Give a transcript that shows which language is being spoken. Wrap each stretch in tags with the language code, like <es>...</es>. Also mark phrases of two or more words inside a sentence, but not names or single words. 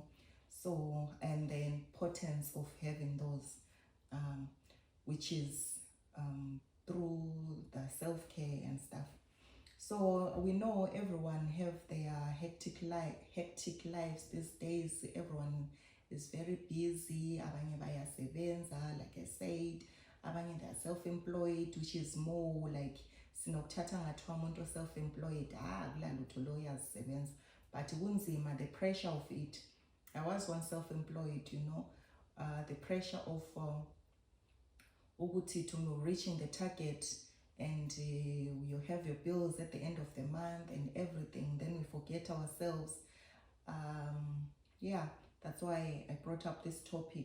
<en>So, and the importance of having those, which is through the self-care and stuff. So we know everyone have their hectic lives these days. Everyone is very busy.</en> <nd>Abanye bayasebenza,</nd> <en>like I said.</en> <nd>Abanye</nd> <en>they're self-employed, which is more like</en> <nd>sinokuthatha ngathiwa umuntu self-employed, kula lutho lo uyazisebenza, but kunzima,</nd> <en>the pressure of it. I was once self-employed, you know, the pressure of reaching the target, and you have your bills at the end of the month and everything, then we forget ourselves. Yeah, that's why I brought up this topic.</en>